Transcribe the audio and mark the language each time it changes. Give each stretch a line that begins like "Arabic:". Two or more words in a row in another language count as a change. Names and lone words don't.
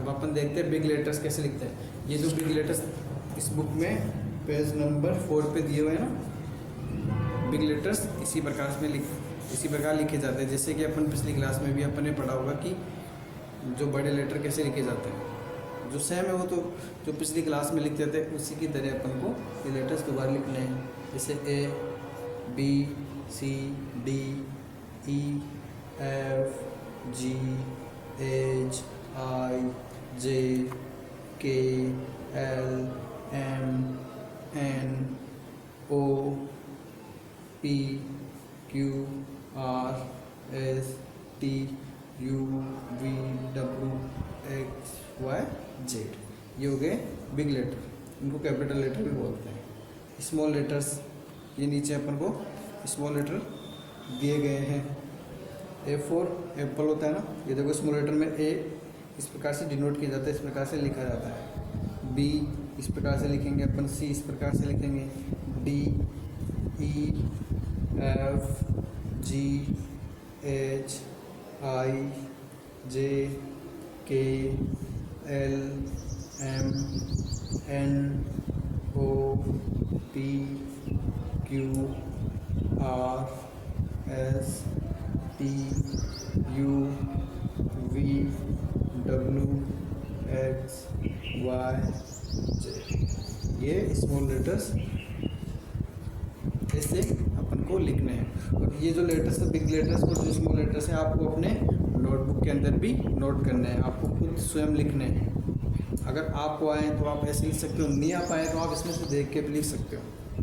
Hindi: अब अपन देखते हैं
English: big letters
Hindi: कैसे लिखते हैं। ये जो
English: big letters
Hindi: इस बुक में
English: page number 4
Hindi: पे दिए हुए हैं ना,
English: big letters
Hindi: इसी प्रकार लिखे जाते हैं। जैसे कि अपन पिछली क्लास में भी अपन ने पढ़ा होगा कि जो बड़े लेटर कैसे लिखे जाते हैं, जो सेम है वो तो जो पिछली क्लास में लिखते थे उसी की तरह अपन को ये लेटर्स दोबारा लिखने हैं।
English: जैसे A, B, C, D, E, F, G, H, I, J, K, L, M, N, O, P, Q, R, S, T, U, V, W, X, Y, Z।
Hindi: ये हो गए
English: big letter,
Hindi: इनको
English: capital letter
Hindi: भी बोलते हैं।
English: small letters,
Hindi: ये नीचे अपन को
English: small letter
Hindi: दिए गए हैं।
English: A for apple
Hindi: होता है ना, ये देखो
English: small letter
Hindi: में A इस प्रकार से डिनोट किया जाता है, इस प्रकार से लिखा जाता है। B इस प्रकार से लिखेंगे अपन, C इस प्रकार से लिखेंगे,
English: D, E, F, G, H, I, J, K, L, M, N, O, P, Q, R, S, T, U, V, W, X, Y, Z।
Hindi: ये
English: small letters
Hindi: ऐसे अपन को लिखने हैं। और ये जो लेटर्स है
English: big letters
Hindi: और जो
English: small letters
Hindi: हैं आपको अपने नोटबुक के अंदर भी नोट करने हैं, आपको खुद स्वयं लिखने हैं। अगर आपको आए तो आप ऐसे लिख सकते हो, नहीं आ पाए तो आप इसमें से देख के भी लिख सकते हो।